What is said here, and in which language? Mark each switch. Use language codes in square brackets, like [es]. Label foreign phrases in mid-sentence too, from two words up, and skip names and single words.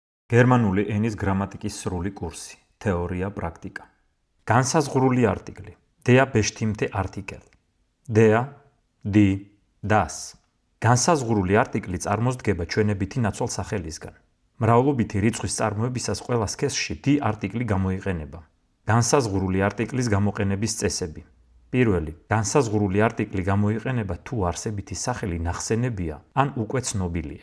[ka] გერმანული ენის გრამატიკის სრული კურსი, თეორია, პრაქტიკა. განსაზღვრული არტიკლი. [de] Der bestimmte Artikel. Der, die, das. [ka] განსაზღვრული არტიკლი წარმოსდგება ჩვენებითი ნაცვალსახელისგან. მრავლობითი რიცხვის წარმოებისას ყველა სქესში die არტიკლი გამოიყენება. განსაზღვრული არტიკლის გამოყენების წესები. პირველი, განსაზღვრული არტიკლი გამოიყენება თუ არსებითი სახელი ნახსენებია ან უკვე ცნობილია.